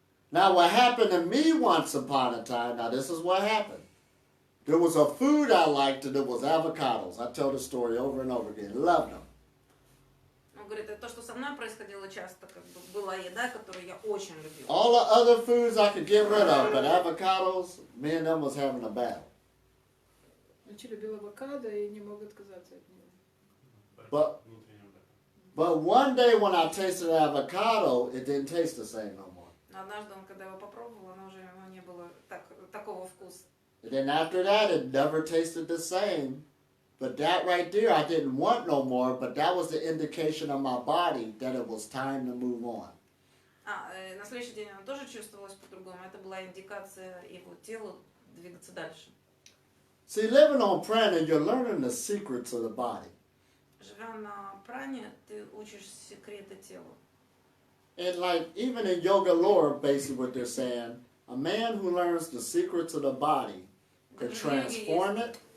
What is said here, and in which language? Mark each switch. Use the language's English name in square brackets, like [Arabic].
[English] Now what happened to me once upon a time, now this is what happened. There was a food I liked and it was avocados. I tell the story over and over again. Loved them. [Russian] Он говорит, это то, что со мной происходило часто, как бы была еда, которую я очень любила. [English] All the other foods I could get rid of, but avocados, me and them was having a battle. [Russian] Очень любил авокадо и не мог отказаться от него. [English] But one day when I tasted avocado, it didn't taste the same no more. [Russian] Но Но однажды он, когда его попробовал, оно уже ему не было такого вкуса. [English] And then after that, it never tasted the same. But that right there, I didn't want no more, but that was the indication of my body that it was time to move on. [Russian] На следующий день оно тоже чувствовалось по-другому. Это была индикация его телу двигаться дальше. [English] See, living on prana, you're learning the secrets of the body. [Russian] Живя на пране, ты учишь секреты тела. [English] And like, even in yoga lore, basically what they're saying, a man who learns the secrets of the body could transform it.